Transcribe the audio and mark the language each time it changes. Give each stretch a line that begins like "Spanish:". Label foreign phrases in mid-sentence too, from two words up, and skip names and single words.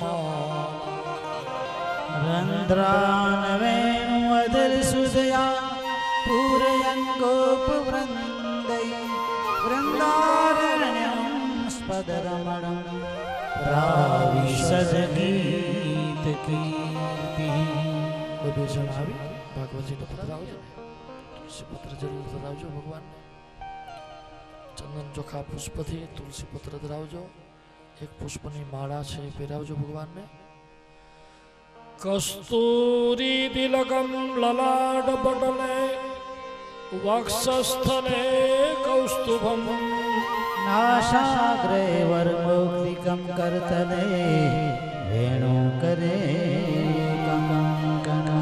Sanskrit: रन्ध्रान् वेणुवदलसुधया पूरयन् गोपवृन्दै वृन्दारण्यं स्पदरमणं प्राविशद्गीतकीर्तिः।
Gujarati: બબે જણાવી ભાગવતજીને પધરાવજો, તુલસી પત્ર જરૂર ધરાવજો ભગવાન। चंदन ચોખા પુષ્પથી તુલસી પત્ર ધરાવજો, એક પુષ્પની માળા છે પહેરાવજો ભગવાનને।
Sanskrit: कस्तूरी तिलकं ललाटपटले वक्षस्थले कौस्तुभं नासाग्रे वरमौक्तिकं करतले वेणुकरे कंकणं